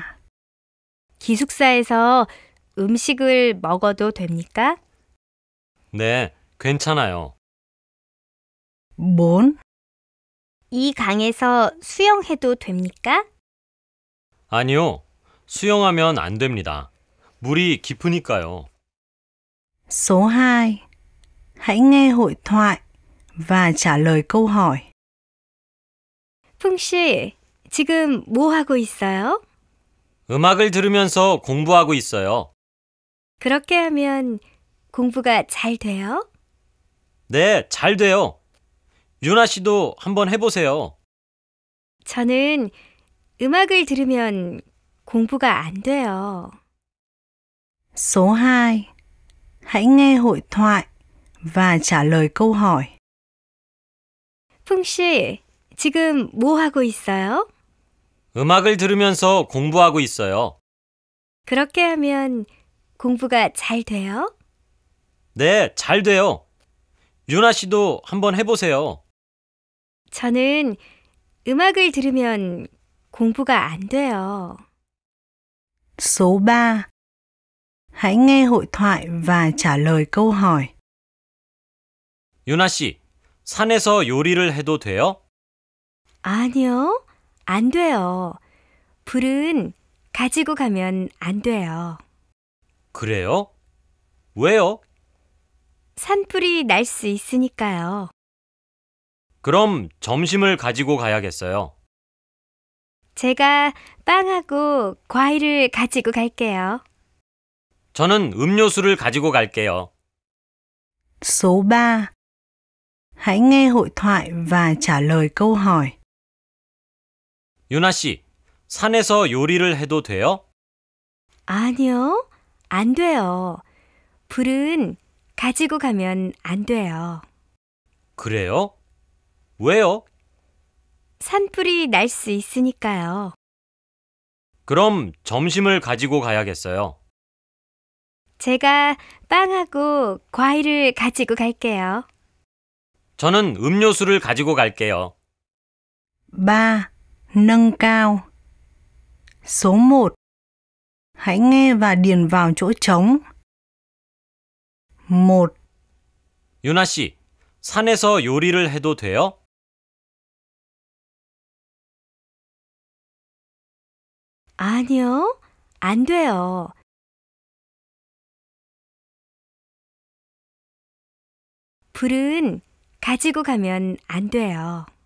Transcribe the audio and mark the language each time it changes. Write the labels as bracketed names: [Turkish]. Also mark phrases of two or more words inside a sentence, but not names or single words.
[Korean] 기숙사에서 음식을 먹어도 됩니까? 네, 괜찮아요. 4. 이 강에서 수영해도 됩니까? 아니요. 수영하면 안 됩니다. 물이 깊으니까요. [Vietnamese] Số 2. Hãy nghe hội thoại và trả lời câu hỏi. [Korean] 풍 씨, 지금 뭐 하고 있어요? 음악을 들으면서 공부하고 있어요. 그렇게 하면 공부가 잘 돼요? 네, 잘 돼요. 유나 씨도 한번 해보세요. 저는 음악을 들으면 공부가 안 돼요. [Vietnamese] Số 2. Hãy nghe hội thoại và trả lời câu hỏi. [Korean] 풍 씨, 지금 뭐 하고 있어요? 음악을 들으면서 공부하고 있어요. 그렇게 하면 공부가 잘 돼요? 네, 잘 돼요. 유나 씨도 한번 해보세요. 저는 음악을 들으면 공부가 안 돼요. [Vietnamese] Số 3. Hãy nghe hội thoại và trả lời câu hỏi. [Korean] 유나 씨, 산에서 요리를 해도 돼요? 아니요, 안 돼요. 불은 가지고 가면 안 돼요. 그래요? 왜요? 산불이 날 수 있으니까요. 그럼 점심을 가지고 가야겠어요. 제가 빵하고 과일을 가지고 갈게요. 저는 음료수를 가지고 갈게요. [Vietnamese] Số 3. Hãy nghe hội thoại và trả lời câu hỏi. [Korean] 유나 씨, 산에서 요리를 해도 돼요? 아니요, 안 돼요. 불은 가지고 가면 안 돼요. 그래요? 왜요? 산불이 날 수 있으니까요. 그럼 점심을 가지고 가야겠어요. 제가 빵하고 과일을 가지고 갈게요. 저는 음료수를 가지고 갈게요. [Vietnamese] 3. Nâng cao. Số 1. Hãy nghe và điền vào chỗ trống. [Korean] 1, 유나 씨, 산에서 요리를 해도 돼요? 아니요, 안 돼요. 불은 가지고 가면 안 돼요.